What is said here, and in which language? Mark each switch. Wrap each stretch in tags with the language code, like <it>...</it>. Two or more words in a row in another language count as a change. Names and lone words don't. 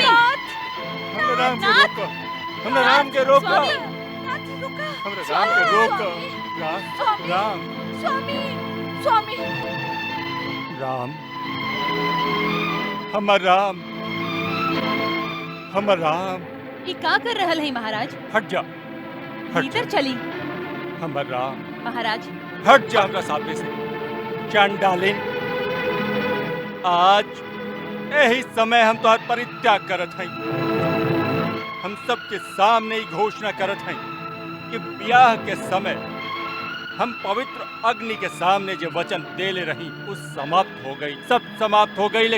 <bho>हमरा राम के नाथ, रोको, हमरा राम के रोको, स्वामी, नाथ, रुका। हमरा राम के रोको। राम स्वामी, राम स्वामी, स्वामी। राम, हमर राम, हमर राम। ये का कर रहल है महाराज? हट जा, हट जा, भीतर चली। हमर राम। महाराज, हट जा हमरा सामने से, चंडालिन। आज यही समय हम तोहर परित्याग करत हई। हम सबके सामने ही घोषणा करत हई कि ब्याह के समय हम पवित्र अग्नि के सामने जो वचन देले रही उस समाप्त हो गई, सब समाप्त हो गई।</bho>